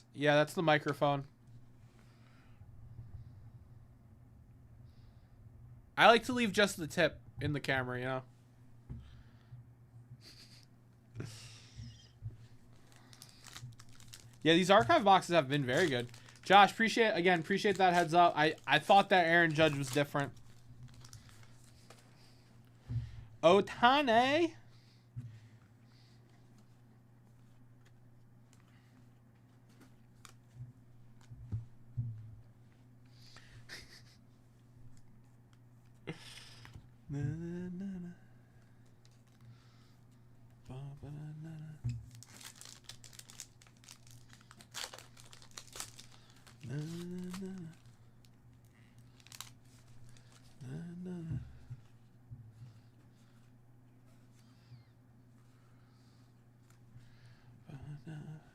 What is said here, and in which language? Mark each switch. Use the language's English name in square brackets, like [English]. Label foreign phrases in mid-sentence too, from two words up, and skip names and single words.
[English] Yeah, that's the microphone. I like to leave just the tip in the camera, you know? Yeah, these archive boxes have been very good. Josh, appreciate that heads up. I thought that Aaron Judge was different. Otane. Na, na, na, na. Ba, ba, na, na. Na, na, na. Na, na. Ba, na.